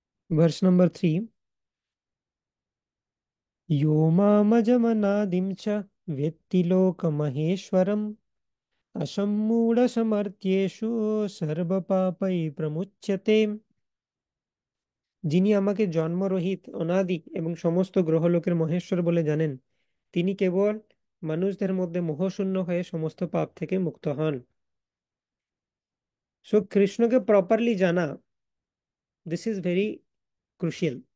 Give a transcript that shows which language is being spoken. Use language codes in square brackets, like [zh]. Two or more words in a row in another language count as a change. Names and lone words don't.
[en] verse number 3. [sa] यो मामजमनादिं च वेत्ति लोकमहेश्वरम् असम्मूढसमर्थ्येषु सर्वपापै प्रमुच्यते। [bn] যিনি আমাকে জন্মরহিত অনাদি এবং সমস্ত গ্রহলোকের মহেশ্বর বলে জানেন, তিনি কেবল মানুষদের মধ্যে মোহশূন্য হয়ে সমস্ত পাপ থেকে মুক্ত হন। [en] সো [bn] কৃষ্ণকে প্রপারলি জানা, [en] this is very crucial.